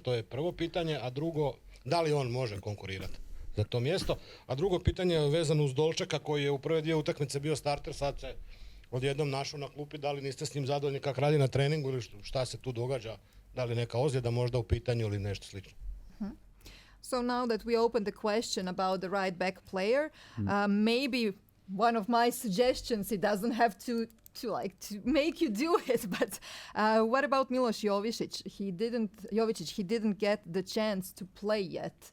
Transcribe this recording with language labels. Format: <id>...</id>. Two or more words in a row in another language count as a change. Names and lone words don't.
<hr>To je prvo pitanje, a drugo, da li on može konkurirati za to mjesto? A drugo pitanje je vezano uz Dolčeka koji je u prve dvije utakmice bio starter, sad se odjednom našao na klupi. Da li niste s njim zadovoljni kako radi na treningu ili šta se tu događa? Da li neka ozljeda možda u pitanju ili nešto slično?</hr> <en>So now that we opened the question about the right back player, maybe one of my suggestions, it doesn't have to make you do it, but what about Miloš Jovičić? He didn't get the chance to play yet.</en>